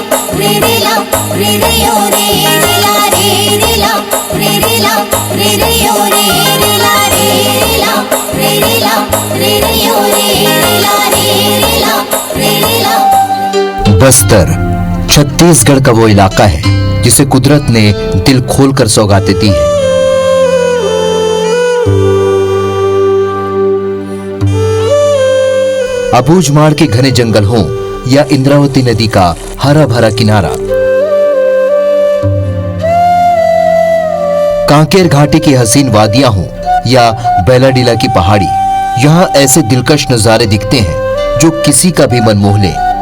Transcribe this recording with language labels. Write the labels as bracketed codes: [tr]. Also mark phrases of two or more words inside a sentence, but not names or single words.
[hi] रे रे ला रे रे ओ रे रे ला रे रे ला रे रे ला रे रे ओ रे रे ला रे रे ला रे रे ला रे रे ओ रे रे ला रे रे ला रे रे ला। बस्तर छत्तीसगढ़ का वो इलाका है जिसे कुदरत ने दिल खोलकर सौगातें दी है। अबूझमाड़ के घने जंगल हों या इंद्रावती नदी का हरा भरा किनारा, कांकेर घाटी की हसीन वादियां हों या बेलाडीला की पहाड़ी, यहाँ ऐसे दिलकश नजारे दिखते हैं जो किसी का भी मन मोह ले।